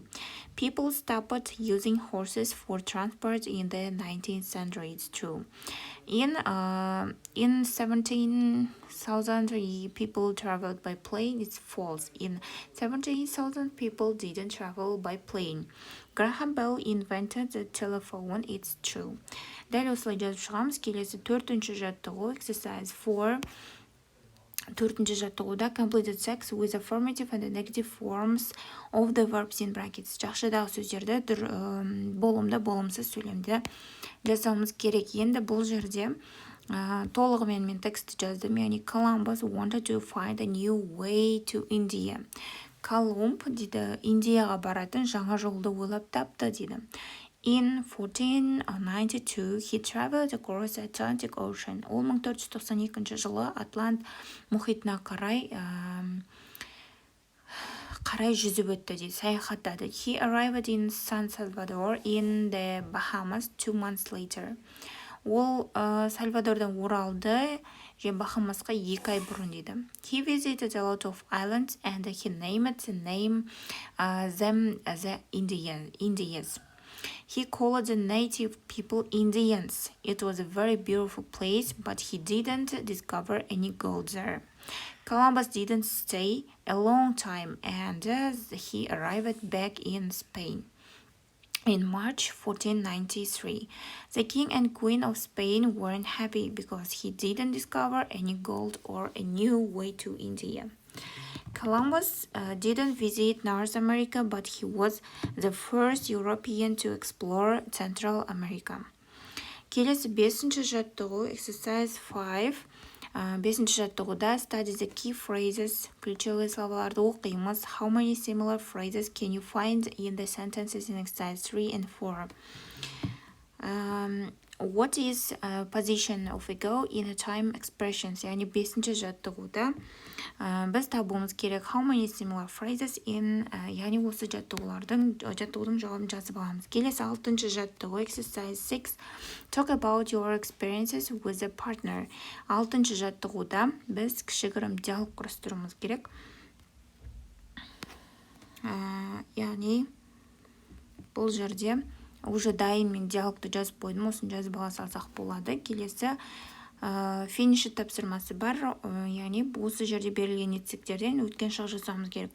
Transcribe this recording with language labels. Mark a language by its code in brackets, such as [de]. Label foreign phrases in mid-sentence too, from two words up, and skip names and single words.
[en] People stopped using horses for transport in the 19th century. It's true. In 17,000 people traveled by plane. It's false. In 17,000 people didn't travel by plane. Graham Bell invented the telephone. It's true. [kk] Дәл осылай жазып шығамыз. Келесі төртінші жаттығу [en] exercise 4. Төртінші жаттығуда completed sex with affirmative and negative forms of the verbs in brackets. [kk] Жақшыдағы сөздерді болымды, болымсыз сөйлемді жасауымыз керек. Енді бұл жерде толығымен мен текстті жаздым. [en] Яғни Columbus wanted to find a new way to India. [kk] Колумб дейді, Индияға баратын жаңа жолды ойлап тапты дейді. [en] In 1492, he traveled across the Atlantic Ocean. [kk] Ол 1492 жылы Атлант мұхитына қарай жүзіп өтті дейді, саяхаттады. [en] He arrived in San Salvador in the Bahamas 2 months later. [kk] Ол Сальвадордан оралды, және Бахамасқа 2 ай бұрын дейді. [en] He visited a lot of islands and he named them the Indians. He called the native people Indians. It was a very beautiful place, but he didn't discover any gold there. Columbus didn't stay a long time, and he arrived back in Spain. In March 1493, the king and queen of Spain weren't happy because he didn't discover any gold or a new way to India. Columbus didn't visit North America, but he was the first European to explore Central America. [kk] Келесі 5-ші жаттығу, exercise 5. [en] 5-ші жаттығуда study the key phrases, [kk] ключевые словаларды оқимыз. [en] How many similar phrases can you find in the sentences in exercise 3 and 4? What is position of ego in a time expressions? [kk] Яғни 5-ші жаттығуда біз табуымыз керек [en] how many similar phrases in, [kk] яғни осы жаттығудың жауабын жазып аламыз. Келесі 6-ші жаттығу, exercise 6. [en] Talk about your experiences with a partner. [kk] 6-ші жаттығуда біз кішігірім диалог құрастыруымыз керек. Яғни бұл жерде уже дайын мен диалогты жазып қойдым, осын жазып ала салсақ болады. Келесі финиші тапсырмасы бар, яғни осы жерде берілген етістіктерден өткен шақ жасауымыз керек.